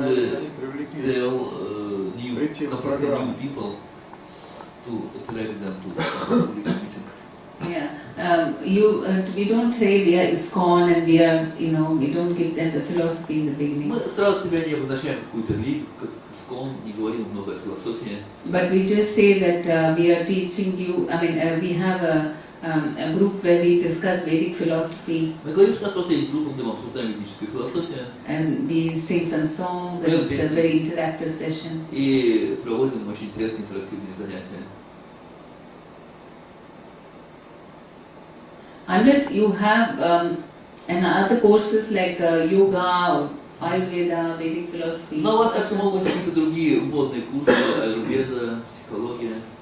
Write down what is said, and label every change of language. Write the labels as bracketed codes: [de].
[ru] они привлеклись, прийти на [en] completely [ru] программу. [en] new people to attract them to the Bhakti Vrikshas meeting? Yeah, we don't say we are ISKCON and we are, we don't give them the philosophy in the beginning. [ru] Мы сразу себя не обозначаем какую-то религию, как ISKCON, не говорим много о философии. [en] But we just say that we are teaching you, we have a group where we discuss Vedic philosophy. [ru] Мы говорим, что у нас просто есть группа, где мы обсуждаем ведическую философию. [en] And we sing some songs and it's a very interactive session. [ru] И проводим очень интересные интерактивные занятия. [en] Unless you have other courses like yoga, Ayurveda, Vedic philosophy. [ru] Но у вас также могут быть какие-то другие вводные курсы, аюрведа, психология.